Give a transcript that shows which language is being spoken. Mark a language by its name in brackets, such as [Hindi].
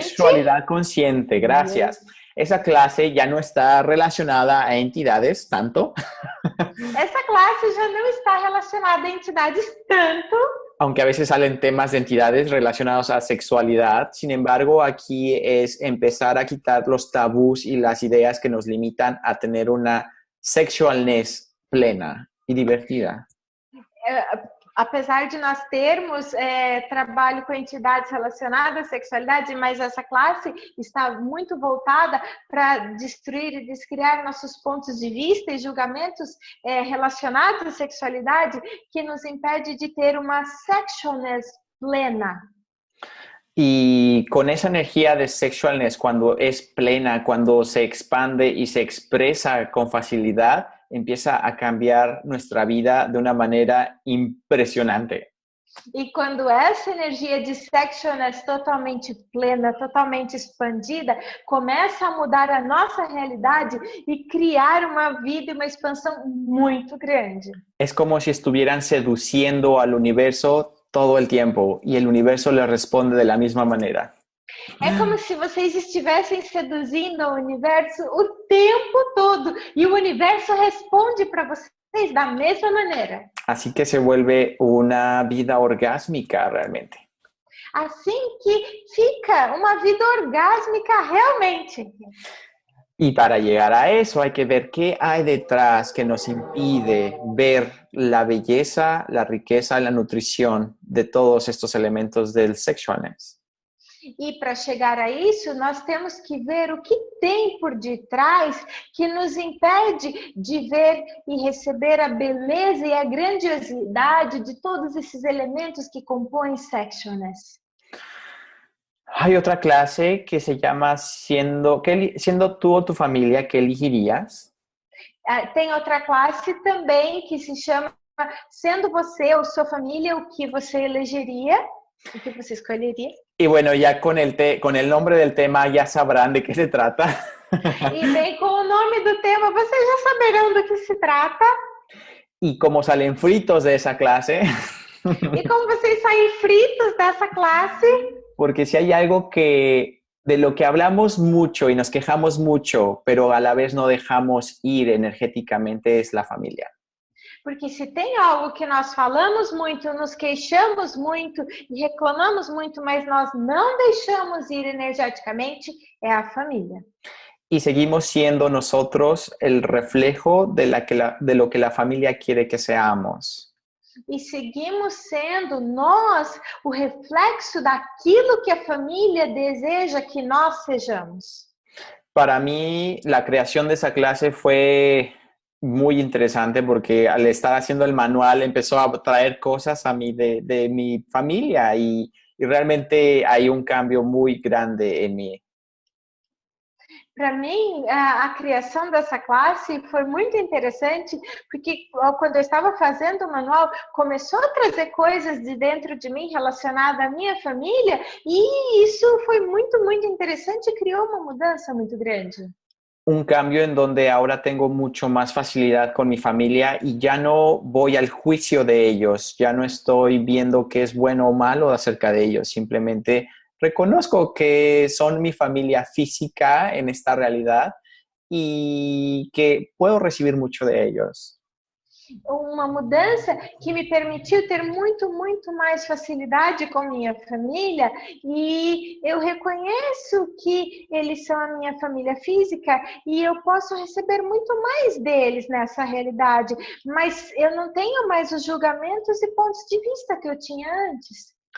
[Spanish] Sexualidad consciente, gracias. Esa clase ya no está relacionada a entidades tanto. [Portuguese] Essa classe já não está relacionada a entidades tanto. [Spanish] Aunque a veces salen temas de entidades relacionados a sexualidad, sin embargo, aquí es empezar a quitar los tabús y las ideas que nos limitan a tener una sexualness plena y divertida. [Portuguese] Apesar de nós termos trabalho com entidades relacionadas à sexualidade, mas essa classe está muito voltada para destruir e descriar nossos pontos de vista e julgamentos relacionados à sexualidade que nos impede de ter uma sexualness plena. [Spanish] Y con esa energía de sexualness, cuando es plena, cuando se expande y se expresa con facilidad, empieza a cambiar nuestra vida de una manera impresionante. [Portuguese] E quando essa energia de sexualness totalmente plena, totalmente expandida, começa a mudar a nossa realidade e criar uma vida e uma expansão muito grande. [Spanish] Es como si estuvieran seduciendo al universo todo el tiempo y el universo le responde de la misma manera. [Portuguese] É como se vocês estivessem seduzindo o universo o tempo todo e o universo responde para vocês da mesma maneira. [Spanish] Así que se vuelve una vida orgásmica realmente. [Portuguese] Assim que fica uma vida orgásmica realmente. [Spanish] Y para llegar a eso hay que ver qué hay detrás que nos impide ver la belleza, la riqueza, la nutrición de todos estos elementos del sexualness. [Portuguese] E para chegar a isso, nós temos que ver o que tem por detrás que nos impede de ver e receber a beleza e a grandiosidade de todos esses elementos que compõem sexualness. [Spanish] Hay otra clase que se llama siendo tú o tu familia, ¿qué elegirías? [Portuguese] Tem outra classe também que se chama Sendo você ou sua família, o que você elegeria? O que você escolheria? [Spanish] Y bueno, ya con el nombre del tema ya sabrán de qué se trata. [Portuguese] E bem, com o nome do tema, vocês já saberão do que se trata. [Spanish] Y como salen fritos de esa clase. [Portuguese] E como vocês saem fritos dessa classe. [Spanish] Porque si hay algo de lo que hablamos mucho y nos quejamos mucho, pero a la vez no dejamos ir energéticamente, es la familia. [Portuguese] Porque se tem algo que nós falamos muito, nos queixamos muito e reclamamos muito, mas nós não deixamos ir energeticamente, é a família. [Spanish] Y seguimos siendo nosotros el reflejo de lo que la familia quiere que seamos. [Portuguese] e seguimos sendo nós o reflexo daquilo que a família deseja que nós sejamos. [Spanish] Para mí, la creación de esa clase fue muy interesante porque al estar haciendo el manual empezó a traer cosas a mí de mi familia y realmente hay un cambio muy grande en mí. [Portuguese] Para mim, a criação dessa classe foi muito interessante, porque quando eu estava fazendo o manual, começou a trazer coisas de dentro de mim relacionadas à minha família, e isso foi muito, muito interessante e criou uma mudança muito grande. [Spanish] Un cambio en donde ahora tengo mucho más facilidad con mi familia y ya no voy al juicio de ellos, ya no estoy viendo qué es bueno o malo acerca de ellos, simplemente reconozco que son mi familia física en esta realidad y que puedo recibir mucho de ellos. [Portuguese] Uma mudança que me permitiu ter muito, muito mais facilidade com minha família e eu reconheço que eles são a minha família física e eu posso receber muito mais deles nessa realidade, mas eu não tenho mais os julgamentos e pontos de vista que eu tinha antes.